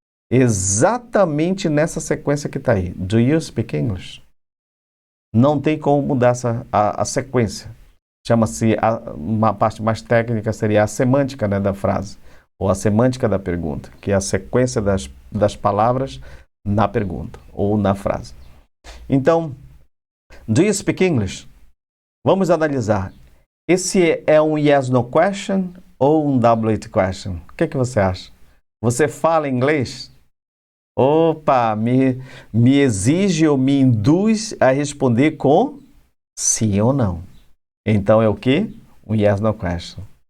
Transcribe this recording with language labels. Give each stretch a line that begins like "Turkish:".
Portuguese: Exatamente nessa sequência que está aí.
English: Do you speak English?
Portuguese: Não tem como mudar a sequência. Chama-se, uma parte mais técnica seria a semântica, né, da frase, ou a semântica da pergunta, que é a sequência das palavras na pergunta, ou na frase.
English: Então, do you speak English?
Portuguese: Vamos analisar. Esse é um yes, no question ou um WH question? O que você acha? Você fala inglês? Opa, me exige ou me induz a responder com sim ou não. Então é o quê? Um yes, no question.